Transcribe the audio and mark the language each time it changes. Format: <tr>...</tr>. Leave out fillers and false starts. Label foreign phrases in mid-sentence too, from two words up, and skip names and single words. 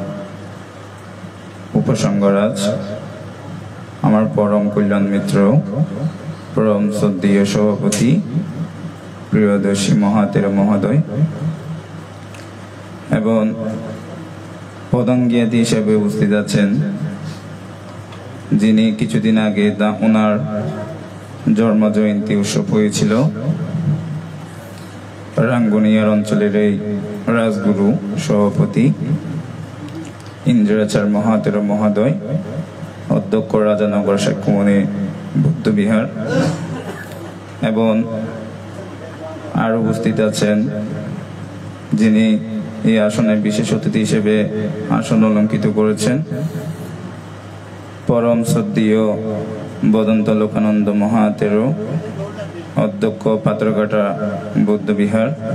<bn>উপসংঘরাজ আমার পরম কল্যাণ মিত্র, পরম শ্রদ্ধেয় সভাপতি প্রিয়দর্শী মহাতের মহোদয় এবং প্রধান জ্ঞাতি হিসেবে উপস্থিত আছেন যিনি কিছুদিন আগে ওনার জন্ম জয়ন্তী উৎসব হয়েছিল। রাঙ্গুনিয়ার অঞ্চলের এই রাজগুরু সভাপতি ইন্দ্রাচার মহাতের মহোদয়, অধ্যক্ষ রাজানগর সাক্ষ্যমণি বুদ্ধবিহার এবং আর উপস্থিত আছেন যিনি এই আসনের বিশেষ অতিথি হিসেবে আসন অলঙ্কিত করেছেন পরম শ্রদ্ধেয় বদন্ত লোকানন্দ মহাতেরো, অধ্যক্ষ পাত্রঘাটা বুদ্ধবিহার।</bn>